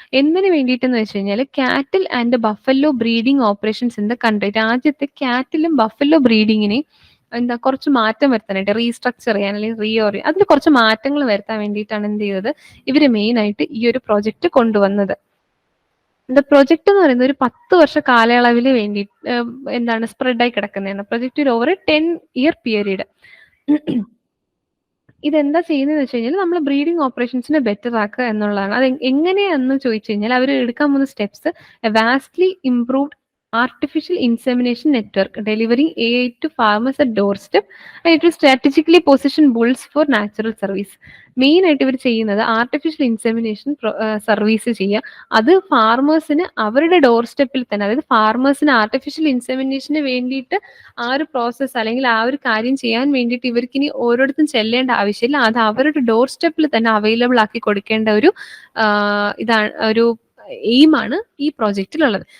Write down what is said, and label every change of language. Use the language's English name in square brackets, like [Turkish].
[Malayalam] എന്തിനു വേണ്ടിയിട്ടെന്ന് വെച്ച് കഴിഞ്ഞാൽ [English] cattle and buffalo breeding operations in the country, [Malayalam] രാജ്യത്തെ കാറ്റിലും ബഫല്ലോ ബ്രീഡിങ്ങിനെയും എന്താ കുറച്ച് മാറ്റം വരുത്താനായിട്ട്, റീസ്ട്രക്ചർ ചെയ്യാൻ അല്ലെങ്കിൽ അതിൽ കുറച്ച് മാറ്റങ്ങൾ വരുത്താൻ വേണ്ടിയിട്ടാണ് എന്ത് ചെയ്തത്, ഇവര് മെയിൻ ആയിട്ട് ഈ ഒരു പ്രോജക്റ്റ് കൊണ്ടുവന്നത്. പ്രൊജക്ട് എന്ന് പറയുന്നത് ഒരു 10 വർഷ കാലയളവിൽ വേണ്ടി എന്താണ് സ്പ്രെഡായി കിടക്കുന്നതാണ്. പ്രൊജക്ട് ഒരു ഓവർ 10-year പീരീഡ്. ഇതെന്താ ചെയ്യുന്നതെന്ന് വെച്ച് കഴിഞ്ഞാൽ നമ്മൾ ബ്രീഡിംഗ് ഓപ്പറേഷൻസിനെ ബെറ്റർ ആക്കുക എന്നുള്ളതാണ്. അത് എങ്ങനെയാണെന്ന് ചോദിച്ചു കഴിഞ്ഞാൽ അവർ എടുക്കാൻ പോകുന്ന steps [English] Vastly improved artificial insemination network delivering aid to farmers at doorstep and it will strategically position bulls for natural service. [Malayalam] Main ആയിട്ട് ഇവർ ചെയ്യുന്നത് ആർട്ടിഫിഷ്യൽ ഇൻസെമിനേഷൻ സർവീസ് ചെയ്യുക, അത് ഫാർമേഴ്സിന് അവരുടെ ഡോർ സ്റ്റെപ്പിൽ തന്നെ, അതായത് ഫാർമേഴ്സിന് ആർട്ടിഫിഷ്യൽ ഇൻസെമിനേഷന് വേണ്ടിയിട്ട് ആ ഒരു പ്രോസസ്സ് അല്ലെങ്കിൽ ആ ഒരു കാര്യം ചെയ്യാൻ വേണ്ടിയിട്ട് ഇവർക്ക് ഇനി ഓരോരുത്തരും ചെല്ലേണ്ട ആവശ്യമില്ല, അത് അവരുടെ ഡോർ സ്റ്റെപ്പിൽ തന്നെ അവൈലബിൾ ആക്കി കൊടുക്കേണ്ട ഒരു ഇതാണ് ഒരു എയിമാണ് ഈ പ്രോജക്റ്റിലുള്ളത്.